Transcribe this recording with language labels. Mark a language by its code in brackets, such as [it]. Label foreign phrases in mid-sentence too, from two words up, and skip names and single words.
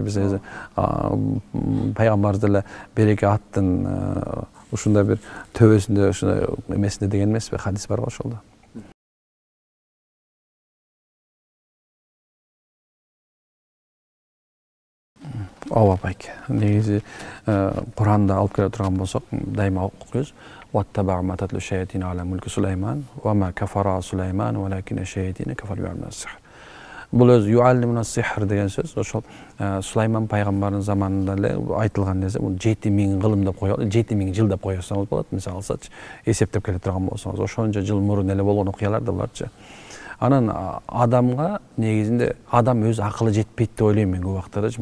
[ky] Биз пайгамбарыбыз деле береке аттын ушундай бир төбөсүндө, ушундай эмесинде деген эмеспи? Хадис бар го ошолдо. Ооба байке. Негизи Куранда алып келе турган болсок, дайыма окуйбуз. [ar] واتبعوا ما تتلو الشياطين على ملك سليمان وما كفر سليمان ولكن الشياطين كفروا بالسحر. [ky] Бул өз [ar] يعلمون السحر [ky] деген сөз, ошол Сулайман пайгамбардын заманында эле айтылган нерсе. Бул 7000 кылым деп коелу, 7000 жыл деп койсоңуз болот. Мисалы алсачы, эсептеп келе турган болсоңуз, ошончо жыл мурун эле болгон окуялар да буларчы. Анан адамга негизинде адам өз акылы жетпейт деп ойлойм мен көп убактарда.